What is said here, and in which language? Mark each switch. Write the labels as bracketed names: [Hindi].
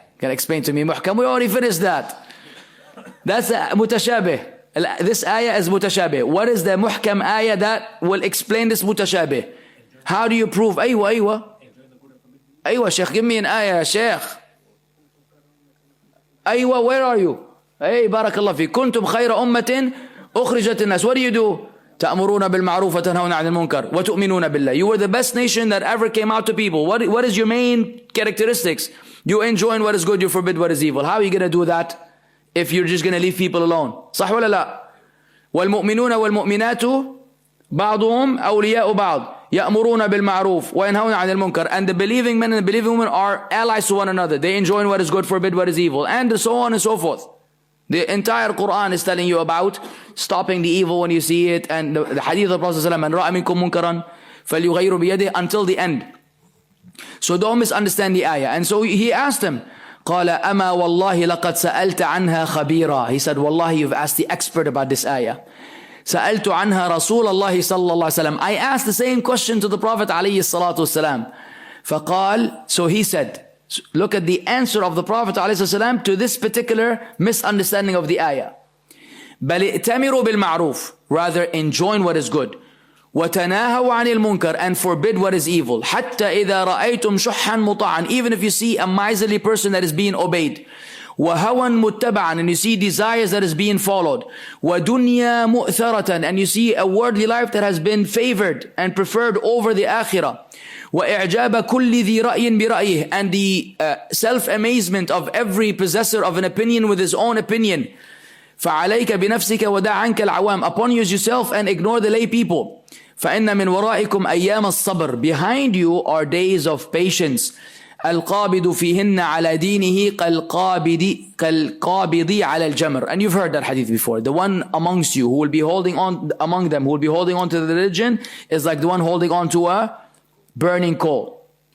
[English] Can explain to me muhkam? We already finished that. That's mutashabih. This ayah is mutashabih. What is the muhkam ayah that will explain this mutashabih? How do you prove? Aywa. Aywa, Sheikh, give me an ayah, Sheikh. Aywa, where are you? [Arabic] Hey, barakallah fi. Kuntum khayra ummatin ukhrijat an-nas. [English] What do? [Arabic] تأمرون بالمعروف وتنهون عن المنكر وتؤمنون بالله. [English] You were the best nation that ever came out to people. What is your main characteristics? You enjoin what is good, you forbid what is evil. How are you going to do that if you're just going to leave people alone? [Arabic] صح ولا لا? والمؤمنون والمؤمنات بعضهم أولياء بعض يأمرون بالمعروف وينهون عن المنكر. [English] And the believing men and the believing women are allies to one another. They enjoin what is good, forbid what is evil, and so on and so forth. The entire Quran is telling you about stopping the evil when you see it, and the hadith of the Prophet ﷺ, [Arabic] مَنْ رَأَ مِنْكُمْ مُنْكَرًا فَلْيُغَيِّرُ بِيَدِهِ, [English] until the end. So don't misunderstand the ayah. And so he asked him, [Arabic] قال أما والله لقد سألت عنها خبيرا. [English] He said, Wallahi, you've asked the expert about this ayah. [Arabic] سألت عنها رسول الله صلى الله عليه وسلم. [English] I asked the same question to the Prophet عليه الصلاة والسلام. فقال, so he said, look at the answer of the Prophet عليه الصلاة والسلام to this particular misunderstanding of the ayah. [Arabic] بل ائتمروا بالمعروف, [English] rather enjoin what is good. [Arabic] وتناهوا عن المنكر, [English] and forbid what is evil. [Arabic] حتى إذا رأيتم شحا مطاعا, [English] even if you see a miserly person that is being obeyed. [Arabic] وهوى متبعا, [English] and you see desires that is being followed. [Arabic] ودنيا مؤثرة, [English] and you see a worldly life that has been favored and preferred over the akhirah. [Arabic] وإعجاب كل ذي رأي برأيه, [English] and the self-amazement of every possessor of an opinion with his own opinion. [Arabic] فعليك بنفسك ودع عنك العوام. [English] Upon you yourself and ignore the lay people. [Arabic] فإن من ورائكم أيام الصبر. [English] Behind you are days of patience. [Arabic] القابض فيهن على دينه كالقابض على الجمر. [English] And you've heard that hadith before. The one amongst you who will be holding on, among them who will be holding on to the religion, is like the one holding on to a burning coal.